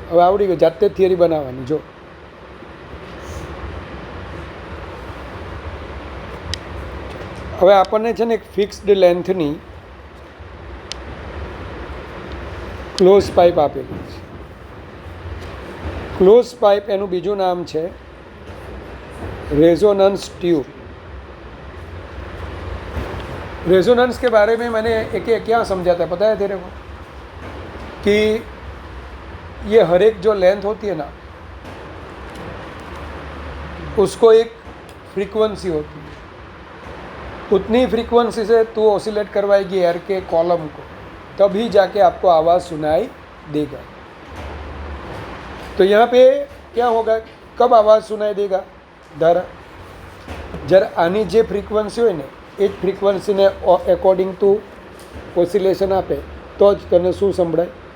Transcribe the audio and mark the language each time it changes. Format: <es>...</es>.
<gu>હવે આવડી ગયું, જાતે જ થિયરી બનાવવાની. જો હવે આપણને છે ને એક ફિક્સ્ડ લેન્થની ક્લોઝ પાઇપ આપેલી છે. ક્લોઝ પાઇપ એનું બીજું નામ છે रेजोनेंस ट्यूब.</gu> <hi>रेजोनेंस के बारे में मैंने एक क्या समझा था पता है तेरे को? कि ये हर एक जो लेंथ होती है ना, उसको एक फ्रीक्वेंसी होती है, उतनी फ्रीक्वेंसी से तू ऑसिलेट करवाएगी एयर के कॉलम को, तभी जाके आपको आवाज़ सुनाई देगा। तो यहाँ पे क्या होगा, कब आवाज़ सुनाई देगा?</hi> <gu>ધારા જ્યારે આની જે ફ્રીક્વન્સી હોય ને એ જ ફ્રીક્વન્સીને એકોર્ડિંગ ટુ ઓસિલેશન આપે તો જ તને શું સંભળાય?</gu>